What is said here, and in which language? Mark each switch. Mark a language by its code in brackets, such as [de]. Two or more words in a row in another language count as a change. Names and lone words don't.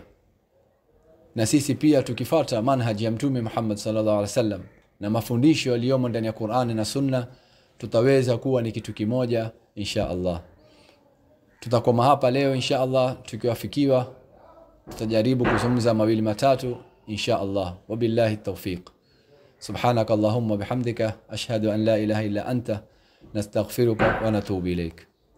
[sw] Na sisi pia tukifuata manhaji ya Mtume Muhammad [ar] صلى الله عليه وسلم [sw] na mafundisho yaliyomo ndani ya Qur'ani na Sunna, tutaweza kuwa ni kitu kimoja [ar] إن شاء الله. [sw] Tutakoma hapa leo [ar] إن شاء الله. [sw] Tukiwafikiwa tutajaribu kuzungumza mawili matatu [ar] إن شاء الله. وبالله التوفيق. سبحانك اللهم وبحمدك أشهد أن لا إله إلا أنت نستغفرك ونتوب إليك.